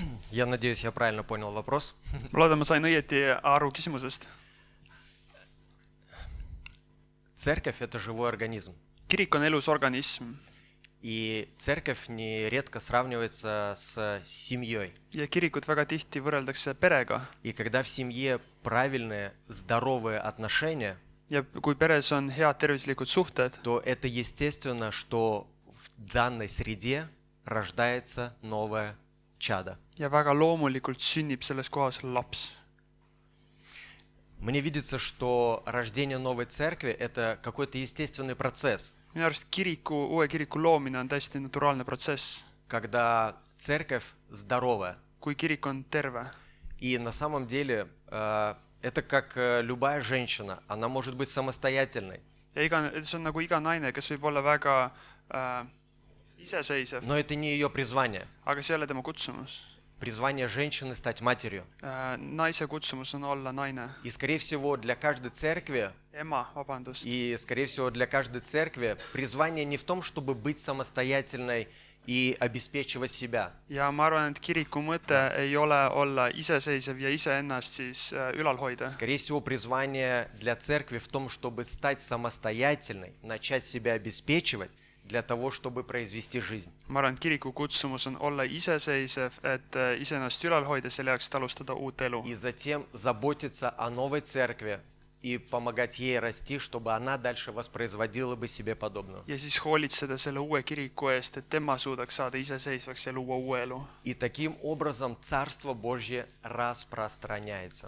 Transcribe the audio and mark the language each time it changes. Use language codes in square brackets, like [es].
[ru] Я надеюсь, я правильно понял вопрос. [et] Ma loodan, ma sain õieti aru küsimusest. [ru] Церковь – это живой организм. [et] Kirik on elus organism. [ru] И церковь нередко сравнивается с семьей. [et] Ja kirikut väga tihti võrreldakse perega. [ru] И когда в семье правильные, здоровые отношения, [et] Ja kui peres on head tervislikud suhted, [ru] то это естественно, что в данной среде рождается новое чадо. [et] ja väga loomulikult sünnib selles kohas laps. [ru] Мне видится, что рождение новой церкви – это какой-то естественный процесс. [et] Minu arust uue kiriku loomine on täiesti naturaalne protsess. [ru] Когда церковь здоровая. [et] Kui kirik on terve. [ru] И на самом деле это как любая женщина. Она может быть самостоятельной. [et] Ja see on nagu iga naine, kes võib olla väga iseseisev. [ru] Но это не ее призвание. [et] Aga see ei ole tema kutsumus. [ru] Призвание женщины стать матерью. [et] Naise kutsumus on olla naine. [ru] И, скорее всего, для каждой церкви, скорее всего, для каждой церкви призвание не в том, чтобы быть самостоятельной и обеспечивать себя. [et] Ja ma arvan, et kiriku mõte ei ole olla iseseisev ja iseennast siis ülal hoida. [ru] Скорее всего, призвание для церкви в том, чтобы стать самостоятельной, начать себя обеспечивать, для того, чтобы произвести жизнь. [et] Ma arvan, et kiriku kutsumus on olla iseseisev, et iseennast ülal hoida, selle jaoks, et alustada uut elu. [ru] И затем заботиться о новой церкви и помогать ей расти, чтобы она дальше воспроизводила бы себе подобную. [et] Ja siis hoolitseda selle uue kiriku eest, et tema suudaks saada iseseisvaks ja luua uue elu. [ru] И таким образом Царство Божье распространяется.